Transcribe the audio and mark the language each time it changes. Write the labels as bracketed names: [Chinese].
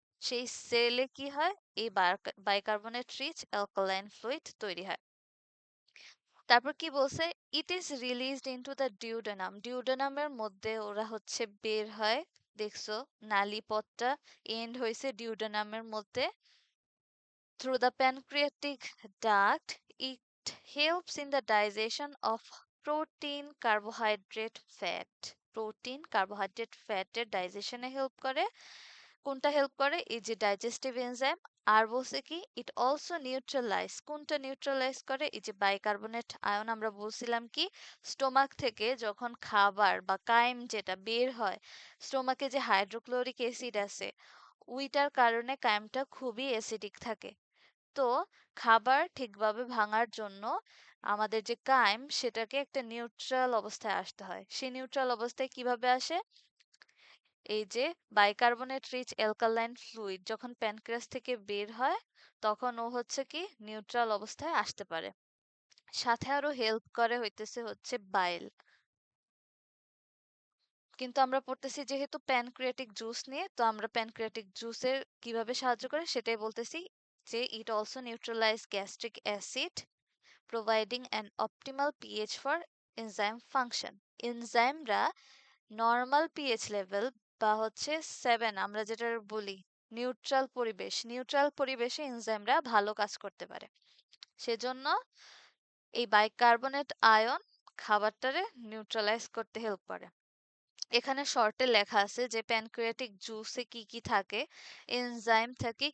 [Bangla] সেই সেলে কি হয়? এই বাইকার্বনেট রিচ অ্যালকালাইন ফ্লুইড তৈরি হয়। তারপর কি বলছে? [English] It is released into the duodenum. [Bangla] ডিউডেনামের মধ্যে ওরা হচ্ছে বের হয়। দেখছো নালী পথটা এন্ড হয়েছে ডিউডেনামের মধ্যে। [English] Through the pancreatic duct, it helps in the digestion of protein, carbohydrate, fat. [Bangla] Protein, carbohydrate, ফ্যাটের ডাইজেশনে হেল্প করে। কোনটা হেল্প করে? এই যে ডাইজেস্টিভ এনজাইম। আর বলছে কি [English] It also neutralize. [Bangla] কোনটা নিউট্রালাইজ করে? এই যে বাইকার্বনেট আয়ন। আমরা বলছিলাম কি স্টোমাক থেকে যখন খাবার বা কাইম যেটা বের হয়, স্টোমাকে যে হাইড্রোক্লোরিক অ্যাসিড আছে ওইটার কারণে কাইমটা খুবই অ্যাসিডিক থাকে। তো খাবার ঠিকভাবে ভাঙার জন্য আমাদের যে কাইম সেটাকে একটা নিউট্রাল অবস্থায় আসতে হয়। সেই নিউট্রাল অবস্থায় কিভাবে আসে? এই যে বাইকার্বনেট রিচ অ্যালকালাইন ফ্লুইড যখন প্যানক্রিয়াস থেকে বের হয় তখন ও হচ্ছে কি নিউট্রাল অবস্থায় আসতে পারে। সাথে আরো হেল্প করে হইতেছে হচ্ছে বাইল। কিন্তু আমরা পড়তেছি যেহেতু প্যানক্রিয়াটিক জুস নিয়ে, তো আমরা প্যানক্রিয়াটিক জুসের কিভাবে সাহায্য করে সেটাই বলতেছি। [English] যে it also neutralize gastric acid, providing an optimal pH for enzyme function. [Bangla] এনজাইমরা normal pH level বা হচ্ছে 7 আমরা যেটা বলি নিউট্রাল পরিবেশে এনজাইমরা ভালো কাজ করতে পারে। সেজন্য এই বাইকার্বনেট আয়ন খাবারটারে নিউট্রালাইজ করতে হেল্প করে। এখানে শর্টে লেখা আছে যে প্যানক্রিয়াটিক জুসে কি কি থাকে, এনজাইম থাকে।